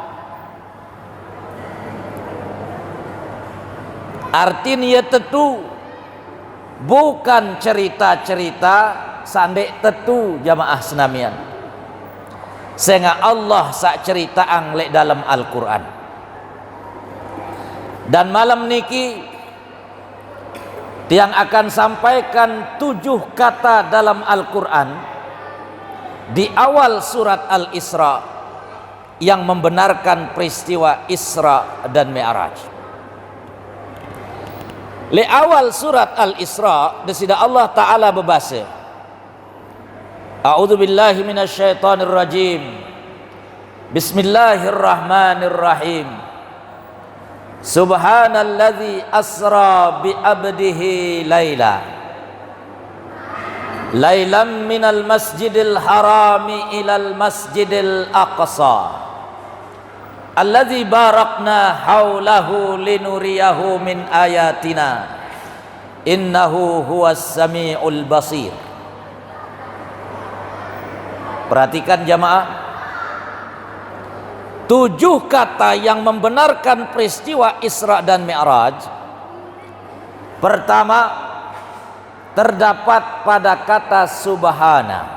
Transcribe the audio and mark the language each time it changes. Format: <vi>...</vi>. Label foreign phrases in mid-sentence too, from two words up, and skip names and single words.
<id>Artinya tentu bukan cerita-cerita sandek tentu jamaah senamian. Sehingga Allah sak cerita anglek dalam Al-Quran. Dan malam niki tiang akan sampaikan 7 kata dalam Al-Quran di awal surat Al-Isra yang membenarkan peristiwa Isra dan Mi'raj. Di awal surat Al-Isra disida Allah Ta'ala berbahasa,</id> <ar>أعوذ بالله من الشيطان الرجيم. بسم الله الرحمن الرحيم. سبحان الذي أسرى بعبده ليلا من المسجد الحرام إلى المسجد الأقصى الذي باركنا حوله لنريه من آياتنا إنه هو السميع البصير.</ar> <id>Perhatikan jamaah, 7 kata yang membenarkan peristiwa Isra dan Mi'raj. Pertama, terdapat pada kata subhana.</id>